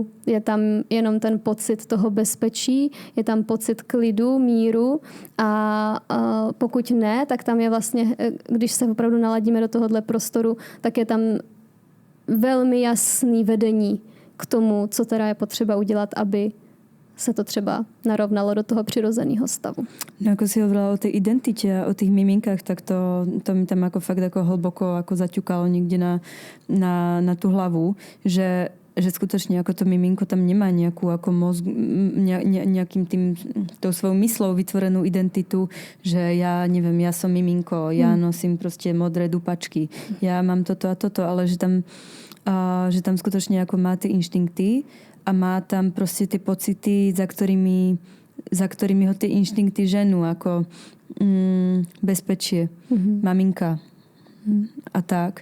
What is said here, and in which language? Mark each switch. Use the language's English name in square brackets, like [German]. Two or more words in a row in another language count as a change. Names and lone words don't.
[Czech] je tam jenom ten pocit toho bezpečí, je tam pocit klidu, míru a pokud ne, tak tam je vlastně, když se opravdu naladíme do tohohle prostoru, tak je tam velmi jasný vedení k tomu, co teda je potřeba udělat, aby se to třeba narovnalo do toho přirozeného stavu. [Slovak] No ako si hovorila o tej identite a o tých miminkách, tak to mi tam ako fakt ako hlboko ako zaťukalo niekde na tú hlavu, že skutočne ako to miminko tam nemá nejakú ako mozg, nejakým tým tou svojou myslou vytvorenú identitu, že ja neviem, ja som miminko, ja nosím proste modré dupačky, ja mám toto a toto, ale že tam skutočne ako má tie inštinkty a má tam proste tie pocity, za ktorými ho tie inštinkty ženú, ako bezpečie, maminka a tak.